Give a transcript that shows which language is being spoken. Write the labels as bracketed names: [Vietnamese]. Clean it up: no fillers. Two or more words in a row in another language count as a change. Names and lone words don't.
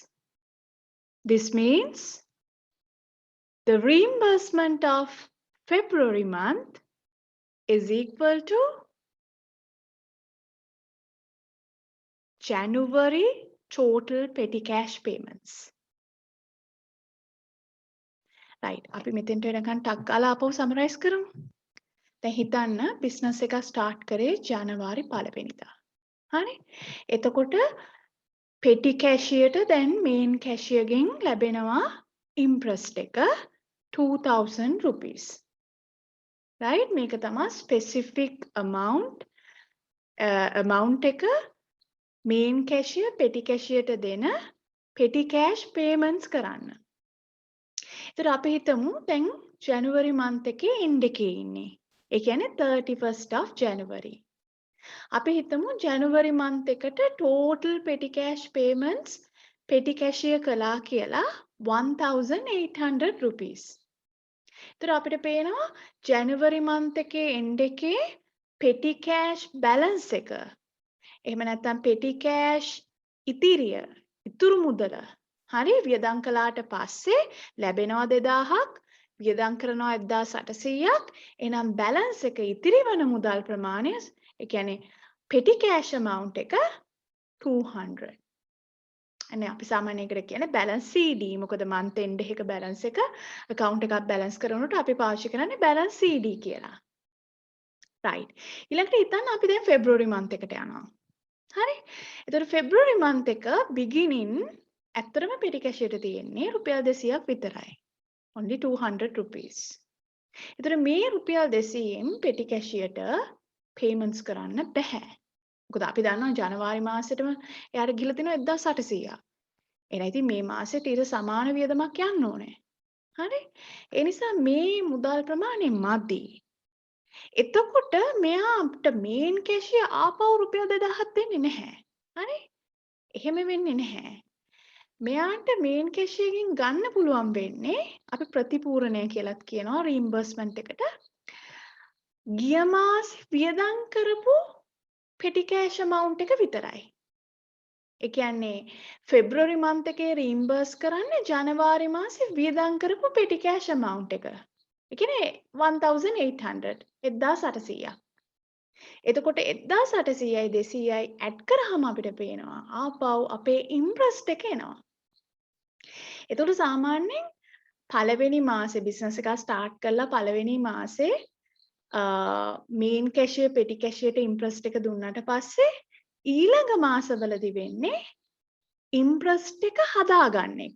[English] This means the reimbursement of February month is equal to January total petty cash payments. Right. [Sinhala] අපි මෙතෙන්ට එනකන් ටක් ගාලා ආපහු සමරයිස් කරමු. දැන් හිතන්න බිස්නස් එක ස්ටාර්ට් කරේ ජනවාරි 1 වෙනිදා. හරි? එතකොට [English] petty cashier [Sinhala] දැන් [English] main cashierගෙන් [Sinhala] ලැබෙනවා imprest එක 2000 rupees. Right? මේක තමයි [English] specific amount [Sinhala] එක [English] main cashier petty cashierට [Sinhala] දෙන [English] petty cash payments [Sinhala] කරන්න. ඒතර අපි හිතමු දැන් [English] January month [Sinhala] එකේ end එකේ ඉන්නේ. ඒ කියන්නේ [English] 31st of January. [Sinhala] අපි හිතමු [English] January month [Sinhala] එකට [English] total petty cash payments petty cashier [Sinhala] කළා කියලා 1800 rupees. ඒතර අපිට පේනවා [English] January month [Sinhala] එකේ end එකේ [English] petty cash balance [Sinhala] එක. එහෙම නැත්නම් [English] petty cash [Sinhala] ඉතිරිය, ඉතුරු මුදල. හරි වියදම් කළාට පස්සේ ලැබෙනවා 2000ක්, වියදම් කරනවා 1800ක්. එහෙනම් balance එක ඉතිරි වන මුදල් ප්‍රමාණය, ඒ කියන්නේ [English] petty cash amount [Sinhala] එක 200. අනේ අපි සාමාන්‍යයෙන් කියන්නේ [English] balance CD. [Sinhala] මොකද [English] month end [Sinhala] එක balance එක account එකක් balance කරනකොට අපි පාවිච්චි කරන්නේ [English] balance CD [Sinhala] කියලා. right. ඊළඟට හිතන්න අපි දැන් [English] February month [Sinhala] එකට යනවා. හරි? එතකොට [English] February month [Sinhala] එක beginning ඇත්තටම [English] petty cashier [Sinhala] ට තියෙන්නේ රුපියල් 200ක් විතරයි. [English] only 200 rupees. [Sinhala] එතකොට මේ රුපියල් 200න් petty cashier ට payments කරන්න බෑ. මොකද අපි දන්නවා ජනවාරි මාසෙටම එයාට ගිහලා තිනවා 1800ක්. එහෙනම් ඉතින් මේ මාසෙට ඊට සමාන වියදමක් යන්න ඕනේ. හරි? ඒ නිසා මේ මුදල් ප්‍රමාණය මදි. එතකොට මෙයාට [English] main cashier [Sinhala] ආපහු රුපියල් 2000ක් දෙන්නේ නැහැ. හරි? එහෙම වෙන්නේ නැහැ. මෙයාට [English] main cashierකින් [Sinhala] ගන්න පුළුවන් වෙන්නේ අපි ප්‍රතිපූරණය කියලාත් කියනවා රීම්බර්ස්මන්ට් එකට. ගිය මාසේ වියදම් කරපු [English] petty cash amount [Sinhala] එක විතරයි. ඒ කියන්නේ [English] February month [Sinhala] එකේ reimburse කරන්නේ ජනවාරි මාසේ වියදම් කරපු [English] petty cash amount [Sinhala] එක. ඒ කියන්නේ 1800 1800ක්. එතකොට 1800යි 200යි ඇඩ් කරාම අපිට පේනවා ආපහු අපේ ඉම්ප්‍රෙස්ට් එක එනවා. එතකොට සාමාන්‍යයෙන් පළවෙනි මාසේ බිස්නස් එක ස්ටාර්ට් කරලා පළවෙනි මාසේ [English] main cashier petty cashierට imprest [Sinhala] එක දුන්නාට පස්සේ ඊළඟ මාසවලදී වෙන්නේ ඉම්ප්‍රෙස්ට් එක හදාගන්න එක.